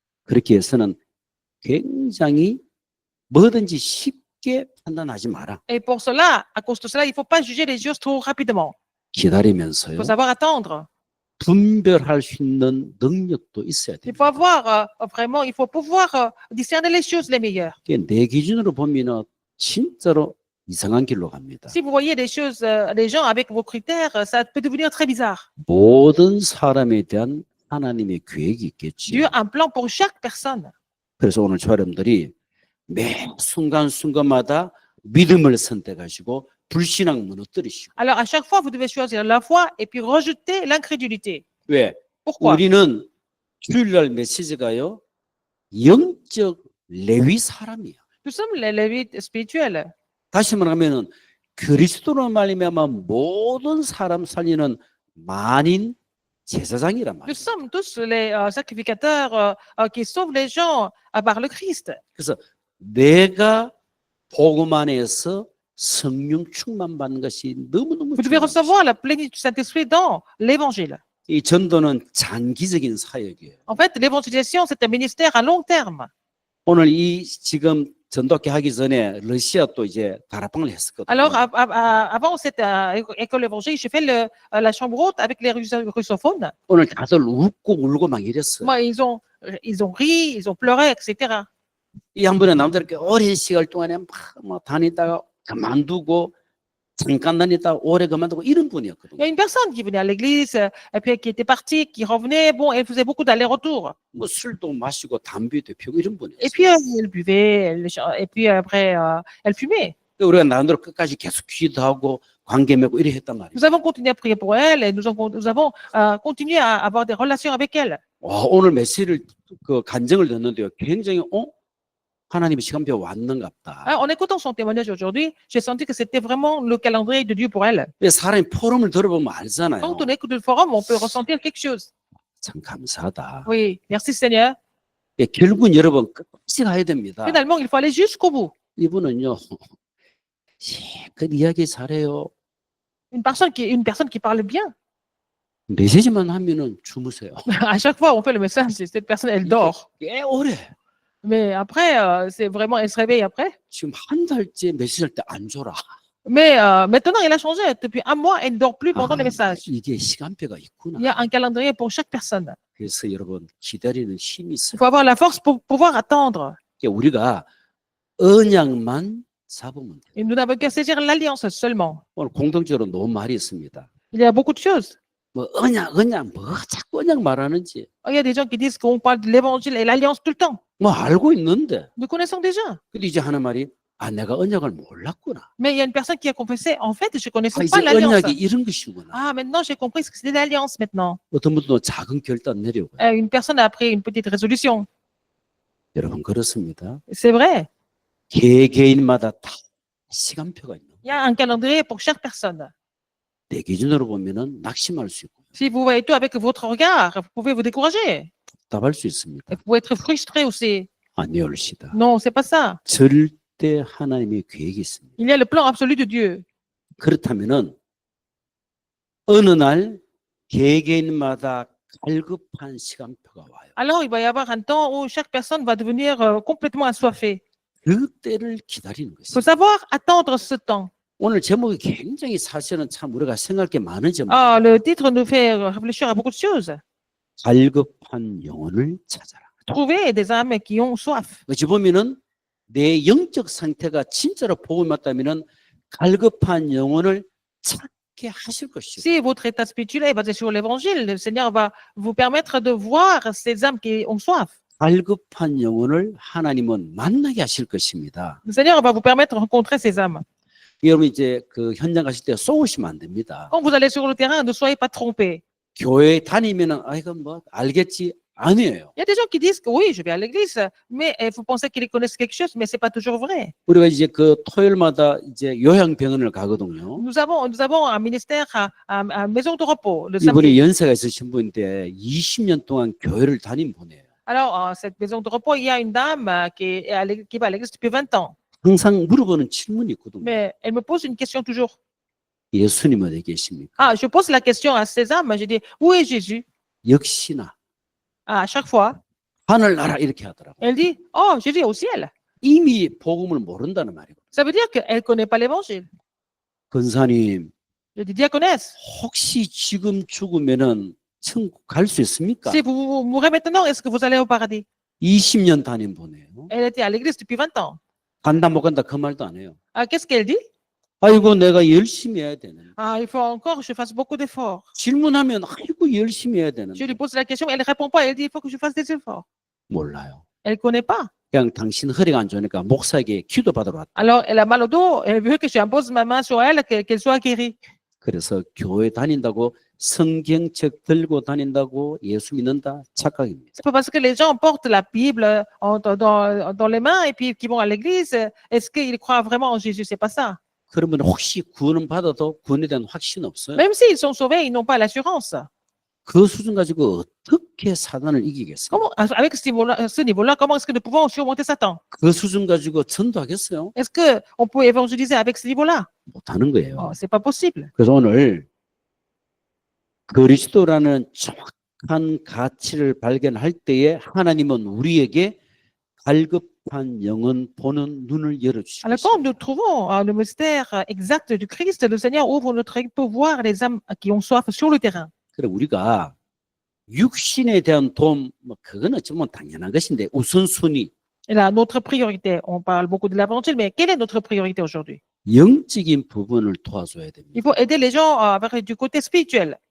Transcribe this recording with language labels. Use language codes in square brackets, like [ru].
[ko] 그렇게 해서는 굉장히 뭐든지 쉽게 판단하지 마라. [fr] Et pour cela, à cause de cela, il ne faut pas juger les choses trop rapidement. Il [ko] 기다리면서요. [fr] faut savoir attendre. [ko] 분별할 수 있는 능력도 있어야 [fr] Il [ko] 돼요. [fr] faut avoir vraiment, il faut pouvoir discerner les choses les meilleures. [ko] 내 기준으로 보면은 진짜로 이상한 길로 갑니다. [fr] Si vous voyez des choses, des gens avec vos critères, ça peut devenir très bizarre. [ko] 모든 사람에 대한 하나님의 계획이 있겠지요. [fr] Dieu a un plan pour chaque personne. [ko] 그래서 오늘 저 여러분들이 매 순간순간마다 믿음을 선택하시고 불신앙 무너뜨리시고. [fr] Alors, à chaque fois, vous devez choisir la foi et puis rejeter l'incrédulité. [ko] 왜? [fr] Pourquoi? [ko] 우리는 주일날 메시지가요. 영적 레위 사람이야. [fr] Nous sommes les Lévites spirituels. [ko] 다시 말하면은 그리스도로 말미암아 모든 사람 살리는 만인 제사장이란 [fr] Nous [ko] 말이에요. [fr] sommes tous les sacrificateurs qui sauvent les gens par le Christ. [ko] 그래서 내가 복음 안에서 성령 충만 받는 것이 너무너무 [fr] Vous devez [ko] 중요합니다. [fr] recevoir la plénitude du Saint-Esprit dans l'évangile. [ko] 이 전도는 장기적인 사역이에요. [fr] En fait, l'évangélisation, c'est un ministère à long terme. [ko] 오늘 이 지금 전도학교 하기 전에 러시아 또 이제 다락방을 했었거든요. [fr] Alors, avant cette école évangélique, j'ai fait la chambre haute avec les russophones. [ko] 오늘 다들 웃고 울고 막 이랬어요. [fr] Moi, ils ont ri, ils ont pleuré, etc. [ko] 이 한 분의 남자렇게 오랜 시간 동안에 막 다니다가 그만두고 잠깐 다니다가 오래 그만두고 이런 [fr] Il y [ko] 분이었거든요. [fr] a une personne qui venait à l'église, et puis qui était partie, qui revenait. Bon, elle faisait beaucoup d'allers-retours. [ko] 뭐 술도 마시고 담배도 피우고 이런 [fr] Et [ko] 분이었어요. [fr] puis, elle buvait, et puis après, elle fumait. [ko] 우리가 나름대로 끝까지 계속 기도하고 관계 맺고 이래 했단 말이에요. [fr] Nous avons continué à prier pour elle et nous avons continué à avoir des relations avec elle. [ko] 와, 오늘 메시지를 그 간증을 듣는데요. 굉장히 하나님의 시간표가 왔는갑다. [fr] En écoutant son témoignage aujourd'hui, j'ai senti que c'était vraiment le calendrier de Dieu pour elle. [ko] 왜 사람이 포럼을 들어보면 알잖아요. [fr] Quand on écoute le forum, on peut ressentir quelque chose. [ko] 참 감사하다. [fr] Oui, merci Seigneur. [ko] 예, 결국은 여러분 끝까지 가야 됩니다. [fr] Finalement, il faut aller jusqu'au bout. [ko] 이분은요, 그 이야기 잘해요. [fr] Une personne qui parle bien. [ko] 메시지만 하면은 주무세요. [fr] À chaque fois, on fait le message, cette personne, elle dort. [ko] 꽤 오래. [fr] Mais après, c'est vraiment, elle se réveille après. [ko] 지금 한 달째 메시지 할 때 안 졸아. [fr] Mais maintenant, elle a changé. Depuis un mois, elle ne dort plus pendant les messages. [ko] 이게 시간표가 있구나. [fr] Il y a un calendrier pour chaque personne. [ko] 그래서 여러분 기다리는 힘이 [fr] Il [ko] 있어요. [fr] faut avoir la force pour pouvoir attendre. [ko] 우리가 언약만 잡으면 돼요. [fr] Et nous n'avons qu'à saisir l'alliance seulement. [ko] 오늘 공동적으로 너무 말이 있습니다. [fr] Il y a beaucoup de choses. [ko] 뭐 언약 뭐 자꾸 언약 말하는지 [fr] Il y a des gens qui disent qu'on parle de l'évangile et l'alliance tout le temps. [ko] 뭐 알고 있는데. [fr] Nous connaissons déjà. [ko] 근데 이제 하는 말이 내가 언약을 몰랐구나. [fr] Mais il y a une personne qui a confessé, en fait, je ne connaissais [ko] 이제 [fr] pas l'alliance. [ko] 언약이 이런 것이구나. [fr] Ah, maintenant, j'ai compris ce que c'était l'alliance maintenant. [ko] 어떤 분도 작은 결단 내려고요. [fr] Une personne a pris une petite résolution. [ko] 여러분 그렇습니다. [fr] C'est vrai. [ko] 개개인마다 다 시간표가 있는 [fr] Il y a un calendrier pour chaque personne. [ko] 내 기준으로 보면은 낙심할 수 있고 [fr] Si vous voyez tout avec votre regard, vous pouvez vous décourager. [ko] 답답할 수 있습니다. [fr] Et vous pouvez être frustré aussi. [ko] 아니올시다. [fr] Non, c'est pas ça. [ko] 절대 하나님의 계획이 있습니다. [fr] Il y a le plan absolu de Dieu. [ko] 그렇다면은 어느 날 개개인마다 갈급한 시간표가 와요. [fr] Alors, il va y avoir un temps où chaque personne va devenir complètement assoiffée. [ko] 그 때를 기다리는 [fr] Il faut savoir attendre ce temps. [ko] 오늘 제목이 굉장히 사실은 참 우리가 생각할 게 많은 제목. [fr] Ah, le titre nous fait réfléchir à beaucoup de choses. [ko] 갈급한 영혼을 찾아라. [fr] Trouver des âmes qui ont soif. [ko] 어찌 보면은 내 영적 상태가 진짜로 복음이 맞다면은 갈급한 영혼을 찾게 하실 것이요. [fr] Si votre état spirituel est basé sur l'évangile, le Seigneur va vous permettre de voir ces âmes qui ont soif. [ko] 갈급한 영혼을 하나님은 만나게 하실 것입니다. [fr] Le Seigneur va vous permettre de rencontrer ces âmes. [ko] 여러분 이제 그 현장 가실 때 쏘우시면 안 됩니다. [fr] Quand vous allez sur le terrain, ne soyez pas trompés. [ko] 교회 다니면은 이건 뭐 알겠지 아니에요. [fr] Il y a des gens qui disent que oui, je vais à l'église, mais vous pensez qu'ils connaissent quelque chose, mais c'est pas toujours vrai. [ko] 우리가 이제 그 토요일마다 이제 요양병원을 가거든요. [fr] Nous avons un ministère à maison de repos le [ko] 이분이 [fr] samedi. [ko] 연세가 있으신 분인데 20년 동안 교회를 다닌 분이에요. [fr] Alors, cette maison de repos, il y a une dame qui va à l'église depuis 20 ans. [ko] 항상 물어보는 질문이 있거든요. [fr] Mais elle me pose une question toujours. [ko] 예수님 어디 계십니까? [fr] Ah, je pose la question à ces âmes. Je dis, où est Jésus? [ko] 역시나 [fr] À chaque fois, [ko] 하늘나라 이렇게 하더라고요. [fr] elle dit, oh, Jésus est au ciel. [ko] 이미 복음을 모른다는 말이고. [fr] Ça veut dire qu'elle ne connaît pas l'évangile. [ko] 권사님 [fr] Je dis, diaconesse, [ko] 혹시 지금 죽으면은 천국 갈 수 있습니까? [fr] si vous mourrez maintenant, est-ce que vous allez au paradis? [ko] 20년 다닌 분이에요. [fr] Elle était à l'église depuis 20 ans. [ko] 간다 못 간다 그 말도 안 해요. [fr] Ah, qu'est-ce qu'elle dit? [ko] 아이고 내가 열심히 해야 되는데. [fr] Ah, il faut encore que je fasse beaucoup d'efforts. [ko] 질문하면 아이고 열심히 해야 [fr] Je lui [ko] 되는데. [fr] pose la question, elle ne répond pas. Elle dit, il faut que je fasse des efforts. [ko] 몰라요. [fr] Elle ne connaît pas. [ko] 그냥 당신 허리가 안 좋으니까 목사에게 기도 받으러 왔다. [fr] Alors, elle a mal au dos. Elle veut que j'impose ma main sur elle, qu'elle soit guérie. [ko] 그래서 교회 다닌다고 성경책 들고 다닌다고 예수 믿는다 착각입니다. [fr] C'est pas parce que les gens portent la Bible dans les mains et puis qu'ils vont à l'église, est-ce qu'ils croient vraiment en Jésus? C'est pas ça. [ko] 그러면 혹시 구원은 받아도 구원에 대한 확신 없어요? [fr] Même s'ils sont sauvés, ils n'ont pas l'assurance. [ko] 그 수준 가지고 어떻게 사단을 이기겠어요? [fr] Comment, avec ce niveau-là, comment est-ce que nous pouvons surmonter Satan? [ko] 그 수준 가지고 전도하겠어요? [fr] Est-ce qu'on peut évangéliser avec ce niveau-là? [ko] 못하는 거예요. [fr] Oh, c'est pas possible. [ko] 그래서 오늘 그리스도라는 정확한 가치를 발견할 때에 하나님은 우리에게 갈급한 영혼 보는 눈을 [fr] Alors, [ko] 열어주시겠어요. [fr] quand nous trouvons le mystère exact du Christ, le Seigneur ouvre notre œil pour voir les âmes qui ont soif sur le terrain. [ko] 그래 우리가 육신에 대한 도움, 뭐 그건 어쩌면 당연한 것인데 우선순위, [fr] Et là, notre priorité, on parle beaucoup de l'évangile, mais quelle est notre priorité aujourd'hui? [ko] 영적인 부분을 도와줘야 됩니다. [fr] Il faut aider les gens avec du côté spirituel.